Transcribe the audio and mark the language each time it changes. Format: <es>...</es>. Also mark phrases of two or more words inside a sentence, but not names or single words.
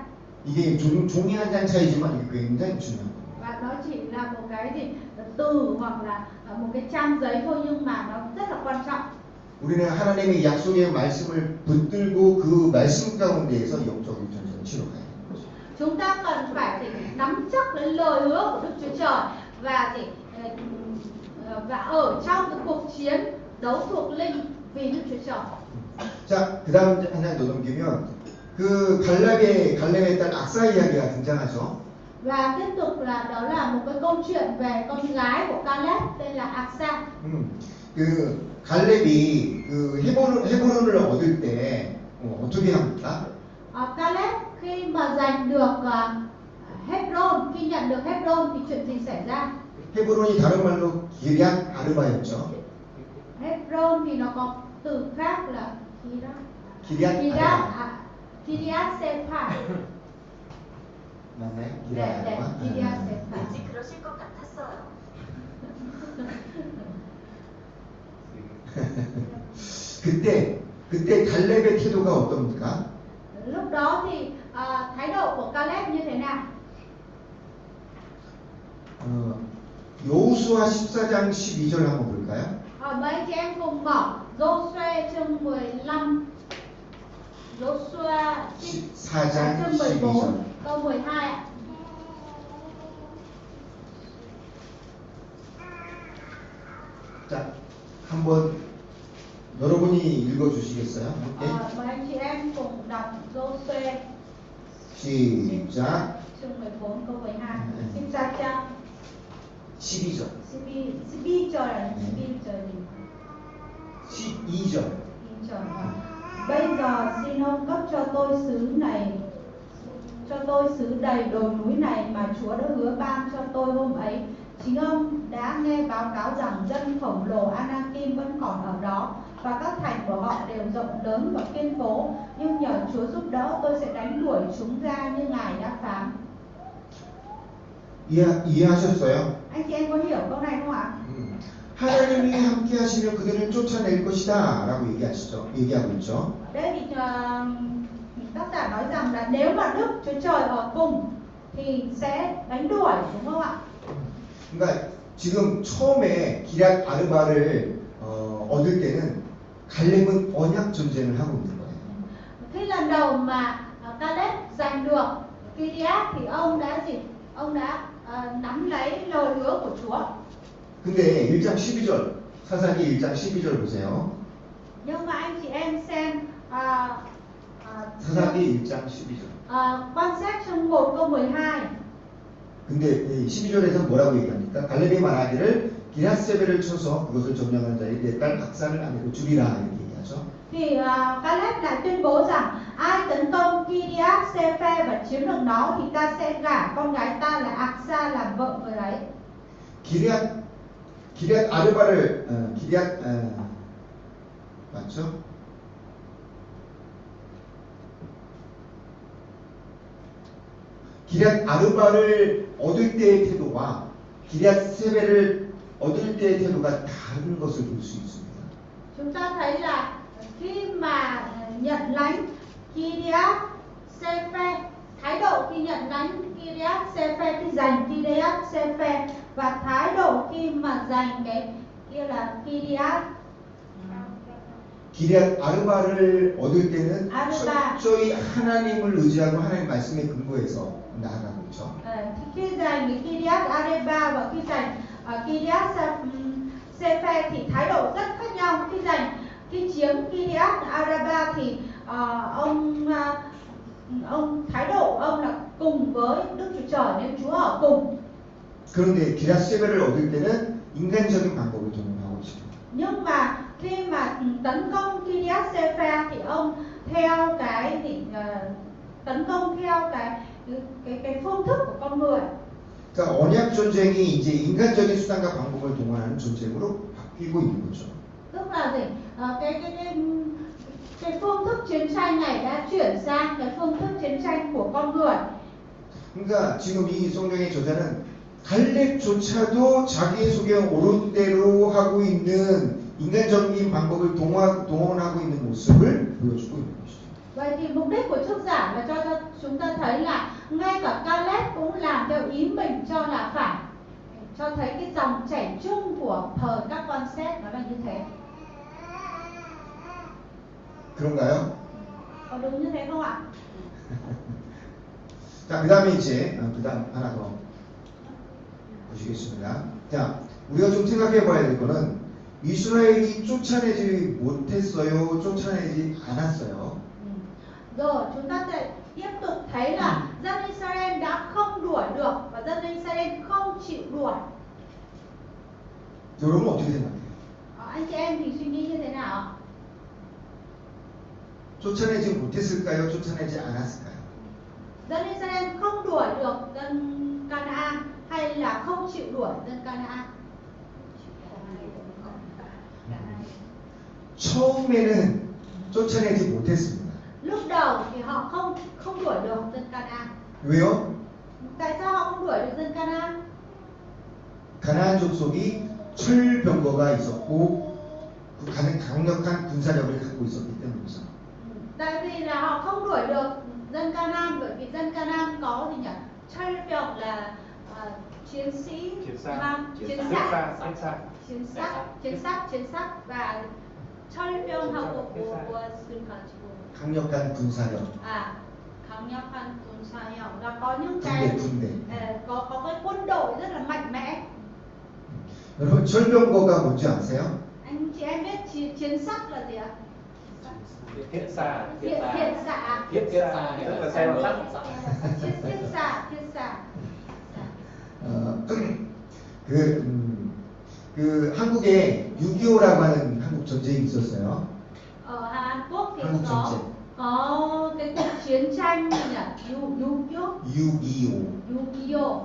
<ko>이게 종이 한 장 차이지만 이게 굉장히 중요한 거예요.</ko> <vi>Và nó chỉ là một cái gì từ hoặc là một cái trang giấy thôi nhưng mà nó rất là quan trọng.</vi> <ko>우리는 하나님의 약속의 말씀을 붙들고 그 말씀 가운데에서 영적인 전쟁을 치러 가야 되는 거죠.</ko> <vi>chúng ta cần phải nắm chắc lấy lời hứa của Đức Chúa Trời và ở trong cái cuộc chiến đấu thuộc linh vì Đức Chúa Trời.</vi> <ko>자, 그 다음 한 장 더 넘기면 그 갈렙의 딸 악사 이야기가 등장하죠.</ko> <vi>Và tiếp tục đó là một cái câu chuyện về con gái của Caleb tên là Aksa.</vi> <ko>그 갈렙이 그 헤브론을 얻을 때 어떻게 합니까?</ko> <vi>Caleb khi mà giành được Hebron, khi nhận được Hebron thì chuyện gì xảy ra?</vi> <ko>헤브론이 다른 말로 기럇 아르바였죠.</ko> <vi>Hebron thì nó có từ khác là Kiriath Sephar.</vi> <ko>맞나요? 네, Kiriath Sephar. 왠지 그러실 것 같았어요. 그때 갈렙의 태도가 어떻습니까?</ko> <vi>Lúc đó thì thái độ của Caleb như thế nào?</vi> <ko>여호수아 14장 12절 한번 볼까요?</ko> <vi>Mấy chị em cùng mở Joshua chương 15, Joshua</vi> <ko>14장</ko> <vi>chương 14</vi> <ko>12절.</ko> <vi>câu 12 ạ.</vi> <ko>자, 한번 여러분이 읽어주시겠어요? 함께?</ko> <vi>Mời anh chị em cùng đọc Joshua</vi> <ko>시작.</ko> <vi>chương 14 câu 12.</vi> <ko>14장 12절.</ko> <vi>12절 là 12절 gì?</vi> <ko>12절.</ko> <vi>Bây giờ xin ông cấp cho tôi xứ đầy đồi núi này mà Chúa đã hứa ban cho tôi hôm ấy. Chính ông đã nghe báo cáo rằng dân khổng lồ Anakim vẫn còn ở đó và các thành của họ đều rộng lớn và kiên cố, nhưng nhờ Chúa giúp đỡ tôi sẽ đánh đuổi chúng ra như Ngài đã phán.</vi> <ko>이해하셨어요?</ko> <vi>Anh chị em có hiểu câu này không ạ?</vi> <ko>하나님이 함께 하시면 그들을 쫓아낼 것이다 라고 얘기하고 있죠.</ko> <vi>Đây thì tác giả nói rằng là nếu mà Đức Chúa Trời ở cùng thì sẽ đánh đuổi, đúng không ạ?</vi> <ko>그러니까 지금 처음에 기럇 아르바를 얻을 때는 갈렙은 언약 전쟁을 하고 있는 거예요.</ko> <vi>Khi lần đầu mà Caleb giành được Kiriath thì ông đã nắm lấy lời hứa của Chúa.</vi> <ko>근데 1장 12절 사사기 1장 12절 보세요.</ko> <vi>Nhưng mà anh chị em xem</vi> <ko>사사기 1장 12절.</ko> <vi>quan sát trong 1 câu 12.</vi> <ko>근데 12절에서 뭐라고 얘기합니까? 갈렙이 말하기를 기럇세벨을 쳐서 그것을 점령한 자에 내 딸 악사를 아내로 주리라 이렇게 얘기하죠.</ko> <vi>Thì Caleb lại tuyên bố rằng ai tấn công Kiriath Sepher và chiếm được nó thì ta sẽ gả con gái ta là Aksa làm vợ người ấy.</vi> <ko>기럇 아르바를 맞죠? 기럇 아르바를 얻을 때의 태도와 기럇 세벨을 얻을 때의 태도가 다른 것을 볼 수 있습니다.</ko> <vi>Chúng ta thấy là khi mà nhận lãnh Kiriath Sepher, thái độ khi nhận lãnh Kiriath Sepher, khi giành Kiriath Sepher và thái độ khi mà giành cái kia là</vi> <ko>기럇 아르바를 얻을 때는 아르바. 철저히 하나님을 의지하고 하나님 말씀에 근거해서 나아가고 있죠.</ko> <vi>Khi giành cái Kiriath Arba và khi giành Kiriath Sepher thì thái độ rất khác nhau. Khi chiếm Kiriath Arba thì ông thái độ ông là cùng với Đức Chúa Trời nên Chúa ở cùng.</vi> <ko>그런데 기럇 세벨을 얻을 때는 인간적인 방법을 동원하고 있습니다.</ko> <vi>Nhưng mà khi mà tấn công Kiriath Sepher thì ông theo tấn công theo cái phương thức của con người.</vi> <ko>그러니까 언약 전쟁이 이제 인간적인 수단과 방법을 동원하는 전쟁으로 바뀌고 있는 거죠.</ko> <vi>Tức là gì? Cái phương thức chiến tranh này đã chuyển sang cái phương thức chiến tranh của con người.</vi> <ko>그러니까 지금 이 성경의 저자는 갈렙조차도 자기 속에 옳은 대로 하고 있는 인간적인 방법을 동원하고 있는 모습을 보여주고 있는 것이죠.</ko> <vi>Vậy thì mục đích của tác giả là cho chúng ta thấy là ngay cả Caleb cũng làm theo ý mình cho là phải, cho thấy cái dòng chảy chung của thời các quan xét nó là như thế.</vi> <ko>그런가요?</ko> <vi>Có đúng như thế không ạ?</vi> <ko>자, 그 다음에 이제 그 다음 하나 더 보시겠습니다. 자, 우리가 좀 생각해 봐야 될 거는 이스라엘이 쫓아내지 못했어요, 쫓아내지 않았어요.</ko> <vi>Rồi chúng ta sẽ tiếp tục thấy là dân Israel đã không đuổi được và dân Israel không chịu đuổi.</vi> <ko>여러분 어떻게 생각해요?</ko> <vi>Anh chị em thì suy nghĩ như thế nào ạ?</vi> <ko>쫓아내지 못했을까요? 쫓아내지 않았을까요?</ko> <vi>Dân Israel không đuổi được dân Canaan hay là không chịu đuổi dân Canaan?</vi> <ko>처음에는 쫓아내지 못했습니다.</ko> <vi>Lúc đầu thì họ không đuổi được dân Canaan.</vi> <ko>왜요?</ko> <vi>Tại sao họ không đuổi được dân Canaan?</vi> <ko>가나안 족속이 철병거가 있었고 강력한 군사력을 갖고 있었기 때문이죠.</ko> <vi>Tại vì là họ không đuổi được dân Canaan bởi vì dân Canaan có gì nhỉ? 철병 là chiến sĩ mang chiến sát và</vi> <ko>철병 하고 뭐 가지고 강력한 군사력. 강력한 군사력</ko> <vi>là có những</vi> <ko>군대.</ko> <vi>có cái quân đội rất là mạnh mẽ.</vi> <ko>여러분 철병거가 뭔지 아세요?</ko> <vi>Anh chị em biết chiến sát là gì ạ? Thiết xạ. Thiết xạ. Thiết xạ tức là xe bằng sắt. Thiết xạ.</vi> <ko>그 한국에 6.25라고 하는 한국 전쟁이 있었어요.</ko> <vi>Ở Hàn Quốc thì</vi> <ko>한국 전쟁.</ko> <vi>có cái cuộc chiến tranh gì nhỉ? 6.25.</vi>